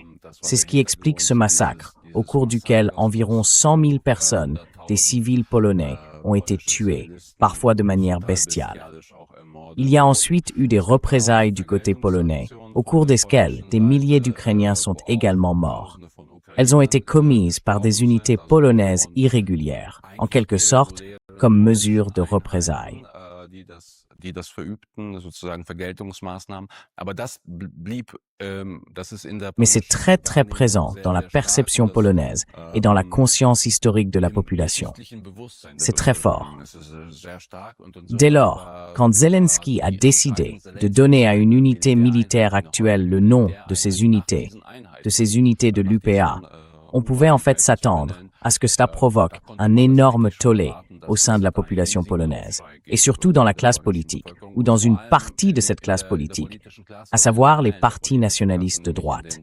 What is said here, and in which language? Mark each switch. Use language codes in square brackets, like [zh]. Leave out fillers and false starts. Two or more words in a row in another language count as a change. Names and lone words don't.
[fr] C'est ce qui explique ce massacre, au cours duquel environ 100 000 personnes, des civils polonais, ont été tués, parfois de manière bestiale. Il y a ensuite eu des représailles du côté polonais, au cours desquelles des milliers d'Ukrainiens sont également morts. Elles ont été commises par des unités polonaises irrégulières, en quelque sorte comme mesure de représailles. [de] Die das verübten, sozusagen Vergeltungsmaßnahmen. Aber das blieb, das ist in der [fr] Mais c'est très présent dans la perception polonaise et dans la conscience historique de la population. C'est très fort. Dès lors, quand Zelensky a décidé de donner à une unité militaire actuelle le nom de ces unités de l'UPA, on pouvait en fait s'attendre à ce que cela provoque un énorme tollé au sein de la population polonaise, et surtout dans la classe politique, ou dans une partie de cette classe politique, à savoir les partis nationalistes de droite.